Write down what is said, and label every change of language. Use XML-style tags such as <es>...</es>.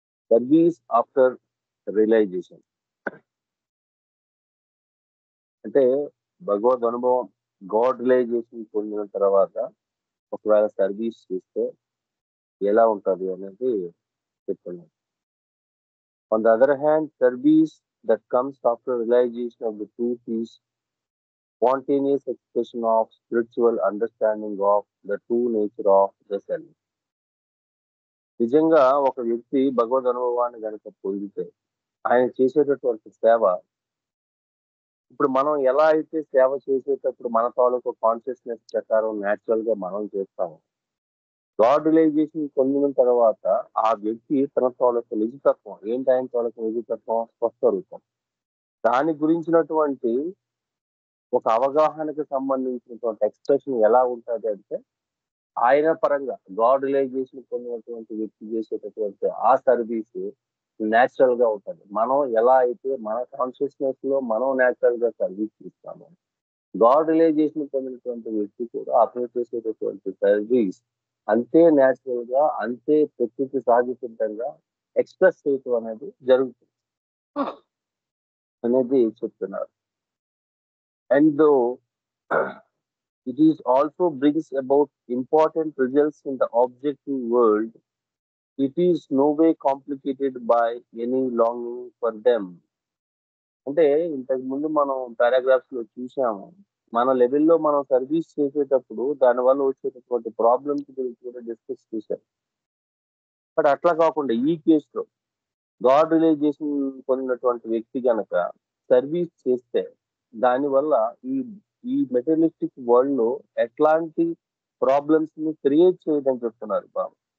<te>Service after realisation అంటే భగవద్ అనుభవం, గాడ్ రియలైజేషన్ పొందిన తర్వాత ఒకవేళ సర్వీస్ చేస్తే ఎలా ఉంటుంది అనేది చెప్తున్నాను.</te> <en>On the other hand, service that comes after realization of the truth is spontaneous expression of spiritual understanding of the true nature of the self.</en> <te>నిజంగా ఒక వ్యక్తి భగవద్ అనుభవాన్ని కనుక పొందితే ఆయన చేసేటటువంటి సేవ, ఇప్పుడు మనం ఎలా అయితే సేవ చేసేటప్పుడు మన తాలూకు కాన్షియస్నెస్ ప్రకారం న్యాచురల్ గా మనం చేస్తాము, గాడ్ రిలైజేషన్ పొందిన తర్వాత ఆ వ్యక్తి తన తాలూకు నిజతత్వం ఏంటి, ఆయన తాలూకు నిజతత్వం స్పష్ట రూపం, దాని గురించినటువంటి ఒక అవగాహనకు సంబంధించినటువంటి ఎక్స్ప్రెషన్ ఎలా ఉంటుంది అంటే, ఆయన పరంగా గాడ్ రిలైజేషన్ పొందినటువంటి వ్యక్తి చేసేటటువంటి ఆ సర్వీస్ న్యాచురల్ గా ఉంటుంది. మనం ఎలా అయితే మన కాన్షియస్నెస్ లో మనం న్యాచురల్ గా సర్వీస్ ఇస్తామో, గాడ్ రిలైజేషన్ పొందినటువంటి వ్యక్తి కూడా అతను చేసేటటువంటి సర్వీస్ అంతే న్యాచురల్ గా, అంతే ప్రకృతి సహజసిద్ధంగా ఎక్స్ప్రెస్ చేయటం అనేది జరుగుతుంది అనేది చెప్తున్నారు.</te> <en>And it is also brings about important results in the objective world. It is no way complicated by any longing for them.</en> <te>అంటే ఇంతకు ముందు మనం పారాగ్రాఫ్స్ లో చూసాము, మన లెవెల్లో మనం సర్వీస్ చేసేటప్పుడు దానివల్ల వచ్చేటటువంటి ప్రాబ్లమ్స్ గురించి కూడా డిస్కస్ చేశాం. బట్ అట్లా కాకుండా ఈ కేసులో గాడ్ రిలైజేషన్ పొందినటువంటి వ్యక్తి కనుక సర్వీస్ చేస్తే దానివల్ల ఈ మెటీరియలిస్టిక్ వరల్డ్ లో ఎట్లాంటి ప్రాబ్లమ్స్ ని క్రియేట్ చేయదని చెప్తున్నారు బాబు.</te>